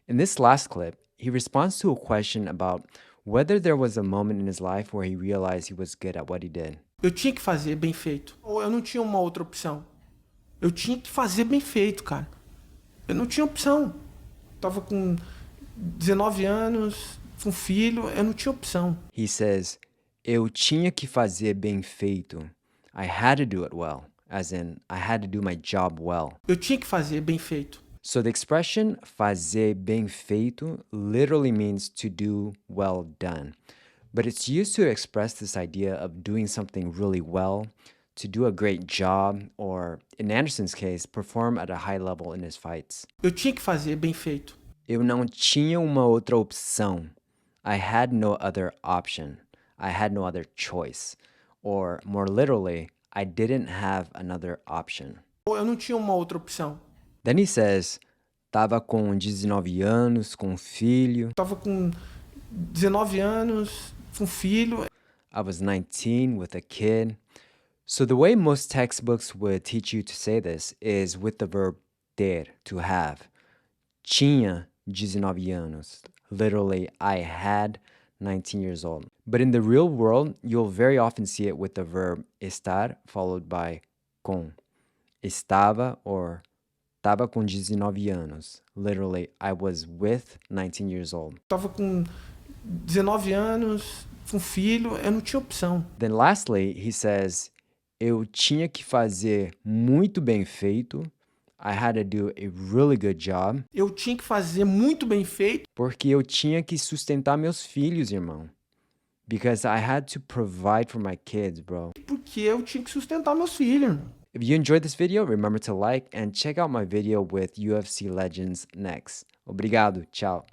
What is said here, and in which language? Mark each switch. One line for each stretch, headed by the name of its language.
English: In this last clip, he responds to a question about whether there was a moment in his life where he realized he was good at what he did.
Portuguese: Eu tinha que fazer bem feito. Ou eu não tinha uma outra opção. Eu tinha que fazer bem feito, cara. Eu não tinha opção. Tava com 19 anos, com filho, eu não tinha opção.
English: He says,
Portuguese: Eu tinha que fazer bem feito.
English: I had to do it well, as in, I had to do my job well.
Portuguese: Eu tinha que fazer bem feito.
English: So the expression fazer bem feito literally means to do well done. But it's used to express this idea of doing something really well, to do a great job, or in Anderson's case, perform at a high level in his fights.
Portuguese: Eu tinha que fazer bem feito. Eu não tinha uma outra opção.
English: I had no other option. I had no other choice. Or more literally, I didn't have another option.
Portuguese: Ou eu não tinha uma outra opção.
English: Then he says,
Portuguese: tava com 19 anos, com filho. Tava com 19 anos, com filho.
English: I was 19 with a kid. So the way most textbooks would teach you to say this is with the verb ter, to have.
Portuguese: Tinha 19 anos.
English: Literally, I had 19 years old. But in the real world, you'll very often see it with the verb estar followed by com.
Portuguese: Estava or tava com 19 anos.
English: Literally, I was with 19 years old.
Portuguese: Tava com 19 anos, com filho, eu não tinha opção.
English: Then lastly, he says,
Portuguese: eu tinha que fazer muito bem feito.
English: I had to do a really good job.
Portuguese: Eu tinha que fazer muito bem feito. Porque eu tinha que sustentar meus filhos, irmão.
English: Because I had to provide for my kids, bro.
Portuguese: Porque eu tinha que sustentar meus filhos.
English: If you enjoyed this video, remember to like and check out my video with UFC legends next.
Portuguese: Obrigado, tchau.